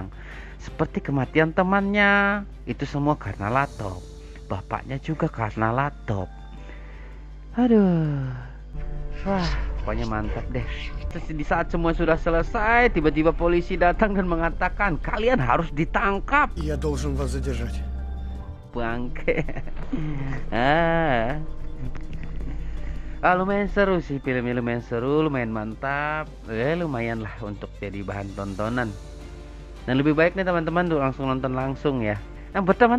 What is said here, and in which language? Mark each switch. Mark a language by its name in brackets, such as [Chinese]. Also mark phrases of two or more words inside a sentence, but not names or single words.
[Indonesian] Seperti kematian temannya, itu semua karena laptop. Bapaknya juga karena laptop. Aduh. Wah, pokoknya mantap deh. Terus di saat semua sudah selesai, tiba-tiba polisi datang dan mengatakan, "Kalian harus ditangkap." [Russian] Я должен вас задержать. [Indonesian] Bangke. Lumayan seru sih filmnya, lumayan seru, lumayan mantap, lumayan lah untuk jadi bahan tontonan. Dan lebih baik nih teman-teman tuh langsung nonton langsung ya. Nah buat teman